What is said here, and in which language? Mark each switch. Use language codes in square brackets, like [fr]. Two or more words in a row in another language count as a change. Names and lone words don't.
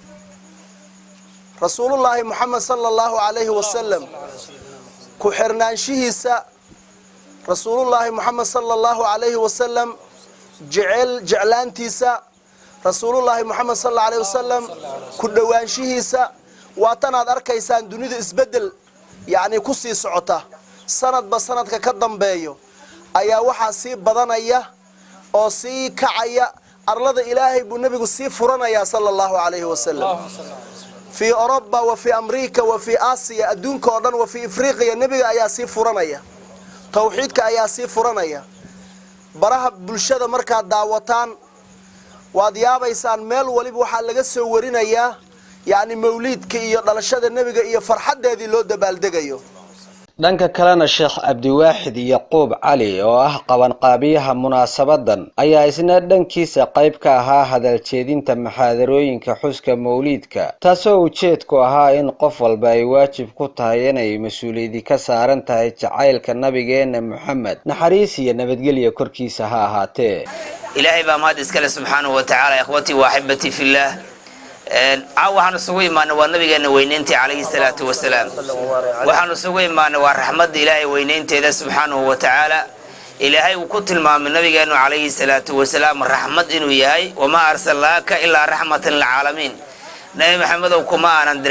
[ar] رسول الله محمد صلى الله عليه وسلم [so] ku xirnaanshihiisa [ar] رسول الله محمد صلى الله عليه وسلم [so] jeclaantiisa [ar] رسول الله محمد صلى الله عليه وسلم [so] ku dhawaanshihiisa waa tan aad arkaysaan dunida isbedel yaani ku sii socota sanadba sanadka ka dambeeyo ayaa waxa sii badanaya oo sii kacaya arlada Ilaahay buu nabigu sii furanaya [ar] صلى الله عليه وسلم في أوروبا و في أمريكا و في آسيا [so] adduunka oo dhan [ar] و في أفريقيا [so] nabiga ayaa sii furanaya tawxiidka ayaa sii furanaya baraha bulshada marka daawataan waad yaabaysaan meel waliba waxa laga soo warinayaa yaani mawlidka iyo dhalashada nabiga iyo farxadeedii loo dabaaldegayo dhanka kalena Sheekh Abdiwaaxid Yaquub Cali oo ah qabanqaabiyaha munaasabadan ayaa isna dhankiisa qayb ka ahaa hadal jeedinta maxaadarooyinka xuska mawliidka taasoo ujeedku ahaa in qof walba ay waajib ku tahay inay mas'uuliyadi ka saaran tahay jacaylka nabigeena Muhammad naxariis iyo nabadgelyo korkiisa ha ahaatee. ilaahay baa mahad iskale [ar] سبحانه و تعالى إخوتي و أحبتي في الله [so] waxaanu sugu imaanay waa nabigeena weynayntii [ar] عليه الصلاة والسلام [so] waxaanu sugu imaanay waa raxmadda ilaahay weynaynteeda [ar] سبحانه و تعالى [so] ilaahay uu ku tilmaamay nabigeena [ar] عليه الصلاة والسلام [so] raxmad inuu yahay [ar] وما أرسلناك إلا رحمة للعالمين [so] nabi maxamed kuma aanan dirin